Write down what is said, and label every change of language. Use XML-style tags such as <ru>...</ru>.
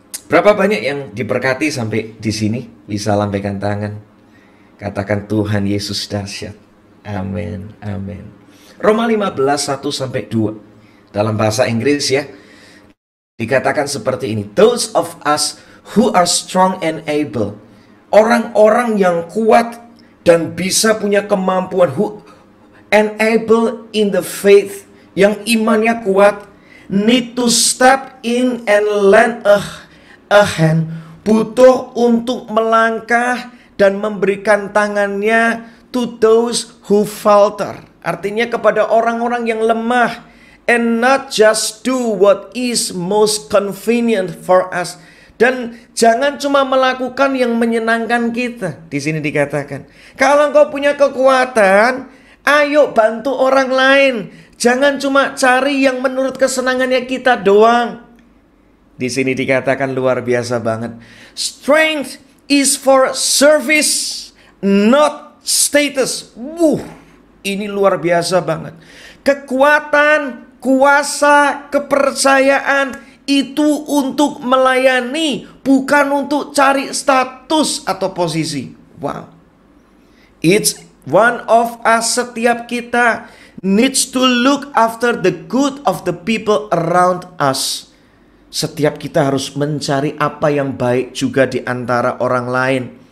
<id>Berapa banyak yang diberkati sampai di sini? Bisa lambaikan tangan. Katakan Tuhan Yesus dahsyat. Amin, amin. Roma 15, 1-2. Dalam bahasa Inggris ya, dikatakan seperti ini.</id> <en>Those of us who are strong and able.</en> <id>Orang-orang yang kuat dan bisa punya kemampuan,</id> <en>who and able in the faith,</en> <id>yang imannya kuat,</id> <en>need to step in and lend a hand,</en> <id>butuh untuk melangkah dan memberikan tangannya</id> <en>to those who falter.</en> <id>Artinya kepada orang-orang yang lemah,</id> <en>and not just do what is most convenient for us.</en> <id>Dan jangan cuma melakukan yang menyenangkan kita. Di sini dikatakan, kalau engkau punya kekuatan, ayo bantu orang lain. Jangan cuma cari yang menurut kesenangannya kita doang. Di sini dikatakan luar biasa banget.</id> <en>Strength is for service, not status.</en> <id>Ini luar biasa banget. Kekuatan, kuasa, kepercayaan itu untuk melayani, bukan untuk cari status atau posisi. Wow.</id> <en>It's one of us,</en> <id>setiap kita</id> <en>needs to look after the good of the people around us.</en> <id>Setiap kita harus mencari apa yang baik juga di antara orang lain.</id>